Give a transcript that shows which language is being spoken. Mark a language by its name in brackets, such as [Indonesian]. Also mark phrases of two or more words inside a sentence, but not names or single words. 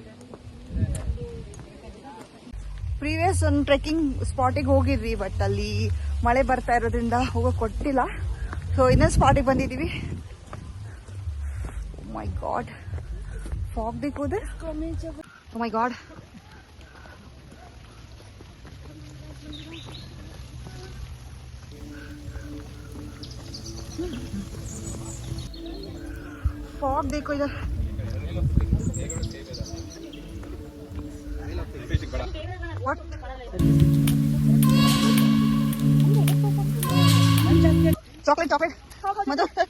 [Kannada] ಪ್ರೀವಿಯಸ್ ಒಂದು [English] trekking spotಗೆ [Kannada] ಹೋಗಿದ್ವಿ, ಬಟ್ ಅಲ್ಲಿ ಮಳೆ ಬರ್ತಾ ಇರೋದ್ರಿಂದ ಹೋಗೋಕೆ ಕೊಟ್ಟಿಲ್ಲ. ಸೊ ಇನ್ನೊಂದು ಸ್ಪಾಟಿಗೆ ಬಂದಿದ್ದೀವಿ. [English] my god, fog [Kannada] ದಿಕ್ಕೋದೆ. [English] my god, [Hindi] फॉग देखो इधर. [English] What? Chocolate. मधु.